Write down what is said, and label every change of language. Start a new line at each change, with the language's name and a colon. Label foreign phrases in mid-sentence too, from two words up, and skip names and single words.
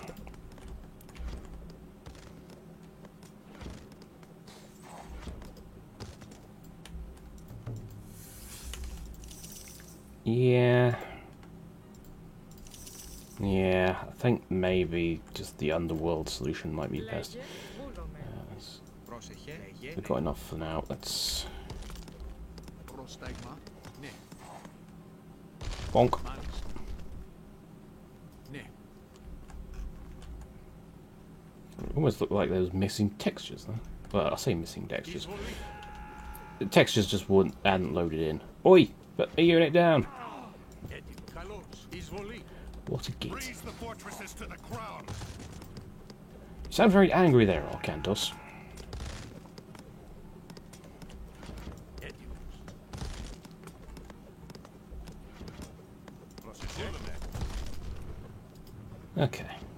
English: Yeah. Yeah, I think maybe just the Underworld solution might be best. We've got enough for now. Let's...
Greek: Πρόσταγμα. Ναι.
English: Bonk.
Greek: Μάλιστα. Ναι.
English: It almost looked like there was missing textures, though. Well, I say missing textures. The textures just hadn't loaded in. Oi! Put a unit down!
Greek: Καλώς. Εισβολή.
English: What a git. Raise the fortresses to the crown. You sound very angry there, Arcantos. Okay.